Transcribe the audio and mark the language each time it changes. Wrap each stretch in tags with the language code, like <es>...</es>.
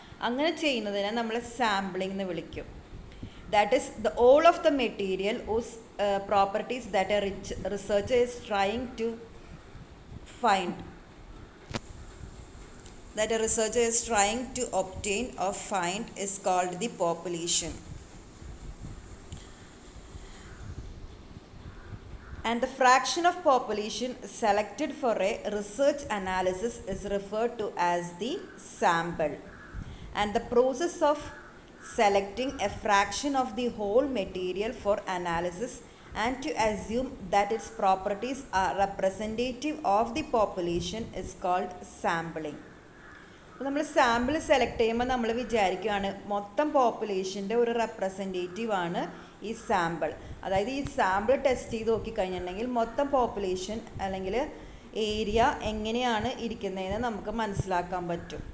<ml>അങ്ങനെ ചെയ്യുന്നതിനെ നമ്മൾ സാമ്പിളിംഗ് എന്ന് വിളിക്കും.</ml> <en>That is the all of the material or properties that a researcher is trying to find that a researcher is trying to obtain or find is called the population. And the fraction of population selected for a research analysis is referred to as the sample. And the process of selecting a fraction of the whole material for analysis and to assume that its properties are representative of the population is called sampling.</en> <ml>അപ്പോൾ നമ്മൾ sample select ചെയ്യുമ്പോൾ നമ്മൾ വിചാരിക്കുകയാണ് മൊത്തം പോപ്പുലേഷൻ്റെ ഒരു റെപ്രസെൻറ്റേറ്റീവാണ് ഈ sample. അതായത് ഈ സാമ്പിൾ ടെസ്റ്റ് ചെയ്ത് നോക്കിക്കഴിഞ്ഞിട്ടുണ്ടെങ്കിൽ മൊത്തം പോപ്പുലേഷൻ അല്ലെങ്കിൽ ഏരിയ എങ്ങനെയാണ് ഇരിക്കുന്നതെന്ന് നമുക്ക് മനസ്സിലാക്കാൻ പറ്റും.</ml>